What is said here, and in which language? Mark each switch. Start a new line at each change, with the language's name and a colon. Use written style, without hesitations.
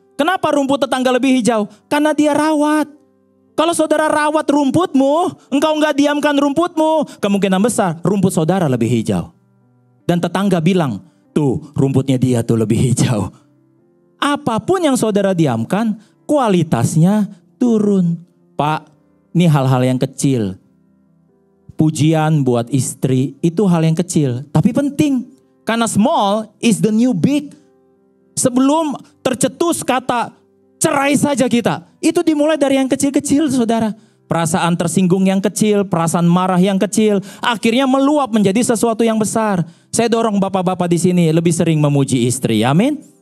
Indonesian: Kenapa rumput tetangga lebih hijau? Karena dia rawat. Kalau saudara rawat rumputmu, engkau nggak diamkan rumputmu, kemungkinan besar rumput saudara lebih hijau. Dan tetangga bilang, tuh rumputnya dia tuh lebih hijau. Apapun yang saudara diamkan, kualitasnya turun. Pak, ini hal-hal yang kecil. Pujian buat istri itu hal yang kecil, tapi penting. Karena
English: small is the new big.
Indonesian: Sebelum tercetus kata cerai saja kita, itu dimulai dari yang kecil-kecil saudara. Perasaan tersinggung yang kecil, perasaan marah yang kecil, akhirnya meluap menjadi sesuatu yang besar. Saya dorong bapak-bapak di sini lebih sering memuji istri, amin.